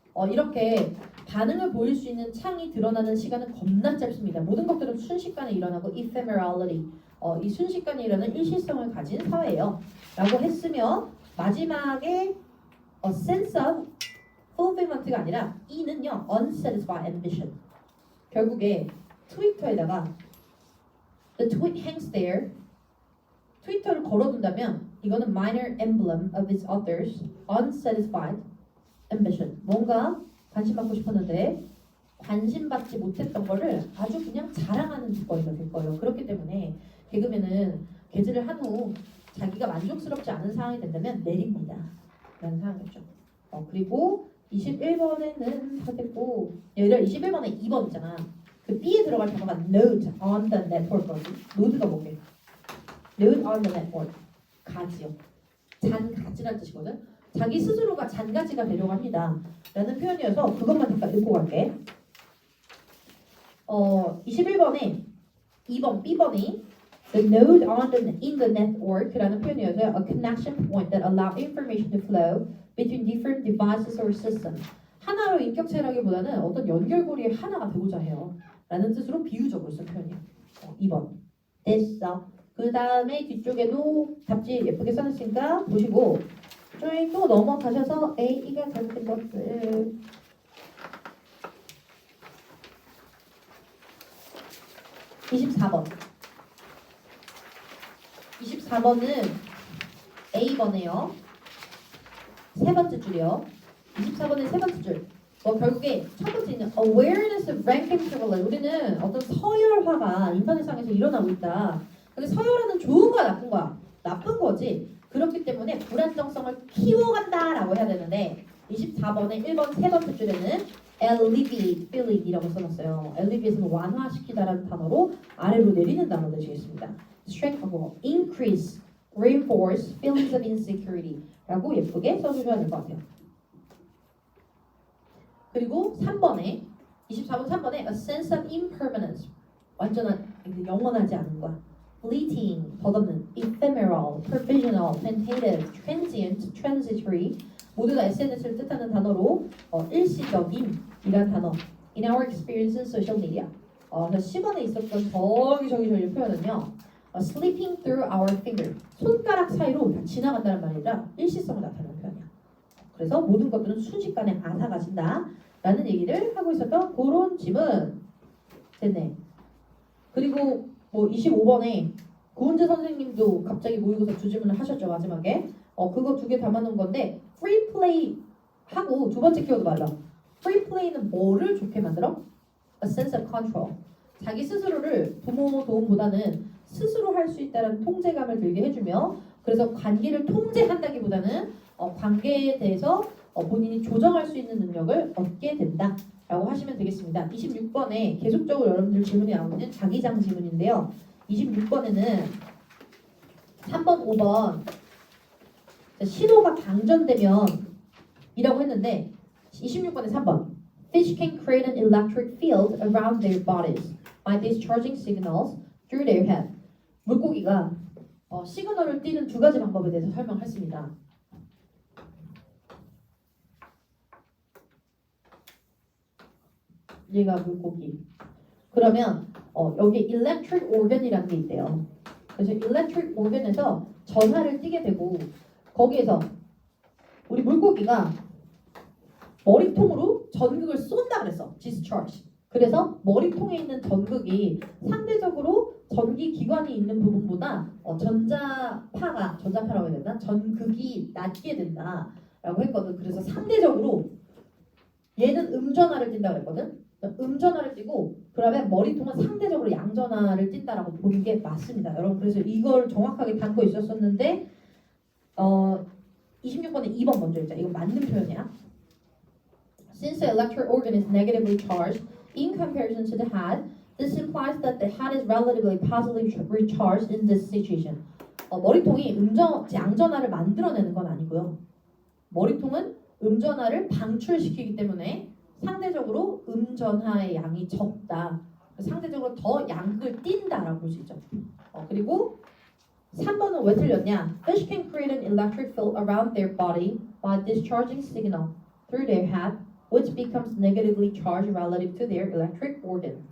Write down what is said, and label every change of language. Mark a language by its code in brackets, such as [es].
[ko] 이렇게 반응을 보일 수 있는 창이 드러나는 시간은 겁나 짧습니다. 모든 것들은 순식간에 일어나고 ephemerality, 이 순식간에 일어나는 일시성을 가진 사회예요. 라고 했으며 마지막에 [en] sense of fulfillment [ko] 가 아니라 E는요 [en] unsatisfied ambition. [ko] 결국에 트위터에다가 [en] the tweet hangs there, [ko] 트위터를 걸어둔다면 이거는 [en] minor emblem of its author's unsatisfied ambition. [ko] 뭔가 관심 받고 싶었는데 관심 받지 못했던 거를 아주 그냥 자랑하는 거가 될 거예요. 그렇기 때문에 개그맨은 게즈를 한 후 자기가 만족스럽지 않은 상황이 된다면 내립니다. 라는 상황이었죠. 그리고 21번에는 됐고 얘들아 21번에 2번 있잖아. 그 B에 들어갈 단어가 [en] note on the network. [ko] 노드가 뭐게? [en] note on the network. [ko] 가지요. 잔가지라는 뜻이거든. 자기 스스로가 잔가지가 되려고 합니다. 라는 표현이어서 그것만 잠깐 읽고 갈게. 21번에 2번 B번이 [en] the node in the network [ko] 라는 표현이어서요. [en] A connection point that allow information to flow between different devices or systems. [ko] 하나로 인격체라기보다는 어떤 연결고리의 하나가 되고자 해요. 라는 뜻으로 비유적으로 쓴 표현이에요. 2번. 됐어. 그 다음에 뒤쪽에도 답지 예쁘게 써놨으니까 보시고 저희 또 넘어가셔서 A가 잘못된 것들 24번 24번은 A번에요. 세 번째 줄이요. 24번의 세 번째 줄. 결국에 첫 번째는 [en] awareness of ranking privilege. [ko] 우리는 어떤 서열화가 인터넷상에서 일어나고 있다. 근데 서열화는 좋은 거야, 나쁜 거야? 나쁜 거지. 그렇기 때문에 불안정성을 키워간다라고 해야 되는데 24번의 1번 세 번째 줄에는 [en] alleviate feeling [ko] 이라고 써놨어요. alleviate는 완화시키다라는 단어로 아래로 내리는 단어 되시겠습니다. [en] strengthen, increase, reinforce feelings of insecurity [ko] 라고 예쁘게 써주셔야 될 것 같아요. 그리고 3번에 24번 3번에 [en] a sense of impermanence, [ko] 완전한 영원하지 않은 거야. [en] fleeting, [ko] 덧없는, [en] ephemeral, provisional, tentative, transient, transitory [ko] 모두 다 SNS를 뜻하는 단어로 일시적인이란 단어 [en] in our experience in social media. [ko] 그래서 10번에 있었던 저기 표현은요. [en] slipping through our finger, [ko] 손가락 사이로 다 지나간다는 말이 아니라 일시성을 나타내는 표현이야. 그래서 모든 것들은 순식간에 앗아가진다 라는 얘기를 하고 있었던 그런 지문 됐네. 그리고 25번에 구은재 선생님도 갑자기 모의고사 두 질문을 하셨죠 마지막에. 그거 두 개 담아놓은 건데 free play 하고 두 번째 키워드 말라. free play는 뭐를 좋게 만들어? [en] A sense of control. [ko] 자기 스스로를 부모 도움보다는 스스로 할 수 있다는 통제감을 들게 해주며 그래서 관계를 통제한다기보다는 관계에 대해서 본인이 조정할 수 있는 능력을 얻게 된다라고 하시면 되겠습니다. 26번에 계속적으로 여러분들 질문이 나오는 자기장 지문인데요. 26번에는 3번, 5번 신호가 방전되면 이라고 했는데 26번에 3번 [en] Fish can create an electric field around their bodies by discharging signals through their head. [ko] 물고기가 시그널을 띠는 두 가지 방법에 대해서 설명했습니다. 얘가 물고기. 그러면 여기 electric organ이라는 게 있대요. 그래서 electric organ에서 전하를 띠게 되고 거기에서 우리 물고기가 머리통으로 전극을 쏜다 그랬어. [en] discharge. [ko] 그래서 머리통에 있는 전극이 상대적으로 전기 기관이 있는 부분보다 전자파라고 해야 되나? 전극이 낮게 된다라고 했거든. 그래서 상대적으로 얘는 음전하를 띈다 그랬거든. 음전하를 띠고 그러면 머리통은 상대적으로 양전하를 띈다라고 보는 게 맞습니다. 여러분 그래서 이걸 정확하게 담고 있었었는데 26번에 2번 먼저 읽자. 이거 맞는 표현이야. [en] Since the electric organ is negatively charged in comparison to the head, this implies that the head is relatively positively recharged in this situation. [ko] 머리통이 양전하를 만들어내는 건 아니고요. 머리통은 음전하를 방출시키기 때문에 상대적으로 음전하의 양이 적다. 상대적으로 더 양극을 띈다라고 볼 수 있죠. 그리고 3번은 왜 틀렸냐? [en] Fish can create an electric field around their body by discharging signal through their head, which becomes negatively charged relative to their electric organ.